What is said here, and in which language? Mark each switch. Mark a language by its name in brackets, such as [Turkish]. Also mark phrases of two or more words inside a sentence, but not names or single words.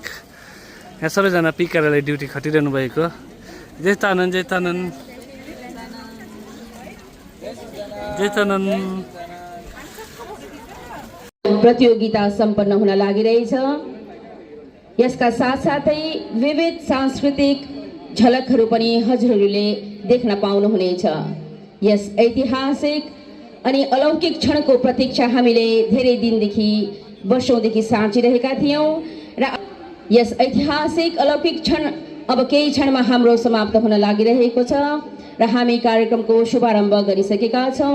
[Nepali] यहाँ सबैजना पी कार्यालय ड्युटी खटिरहनु भएको। जय तानन्द, जय तानन्द, जय तानन्द। प्रतियोगिता सम्पन्न हुन लागिरहेछ। यसका साथसाथै विविध सांस्कृतिक झलकहरू पनि हजुरहरूले देख्न पाउनुहुनेछ। यस ऐतिहासिक अनि अलौकिक क्षणको प्रतीक्षा हामीले धेरै दिनदेखि वर्षौंदेखि साँचिरहेका थियौं र यस ऐतिहासिक अलौकिक क्षण अब केही क्षणमा हाम्रो समाप्त हुन लागिरहेको छ र हामी कार्यक्रमको शुभारम्भ गरिसकेका छौं।